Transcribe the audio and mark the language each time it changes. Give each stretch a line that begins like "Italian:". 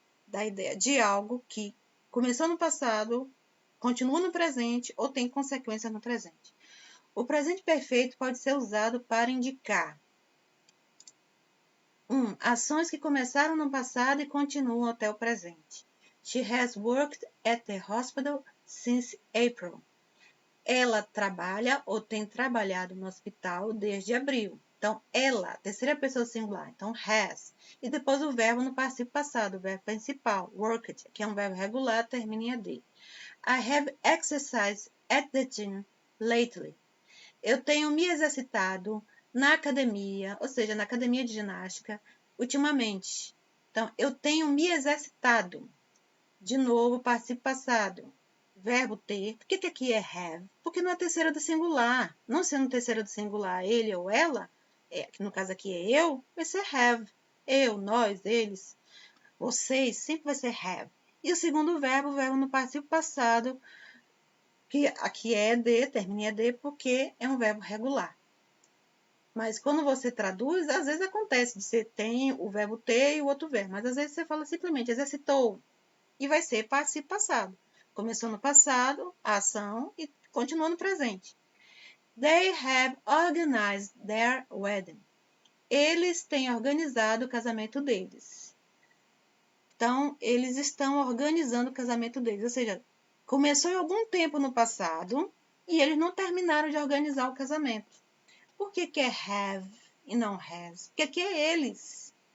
Portuguese: Da ideia de algo que começou no passado, continua no presente ou tem consequências no presente. O presente perfeito pode ser usado para indicar 1. Ações que começaram no passado e continuam até o presente.
English: She has worked at the hospital since April.
Portuguese: Ela trabalha ou tem trabalhado no hospital desde abril. Então, ela, terceira pessoa singular. Então, has. E depois o verbo no particípio passado, o verbo principal, worked, que é um verbo regular, termina em AD.
English: I have exercised at the gym lately.
Portuguese: Eu tenho me exercitado na academia, ou seja, na academia de ginástica, ultimamente. Então, eu tenho me exercitado. De novo, particípio passado. Verbo ter. Por que aqui é have? Porque não é terceira do singular. Não sendo terceira do singular, ele ou ela, que no caso aqui é eu, vai ser have. Eu, nós, eles, vocês, sempre vai ser have. E o segundo verbo, o verbo no particípio passado, que aqui é de, termina em ED, porque é um verbo regular. Mas quando você traduz, às vezes acontece de você tem o verbo ter e o outro verbo. Mas às vezes você fala simplesmente exercitou. E vai ser particípio passado. Começou no passado, a ação, e continua no presente.
English: They have organized their wedding.
Portuguese: Eles têm organizado o casamento deles. Então, eles estão organizando o casamento deles. Ou seja, começou em algum tempo no passado e eles não terminaram de organizar o casamento. Por que é have e não has? Porque aqui é eles.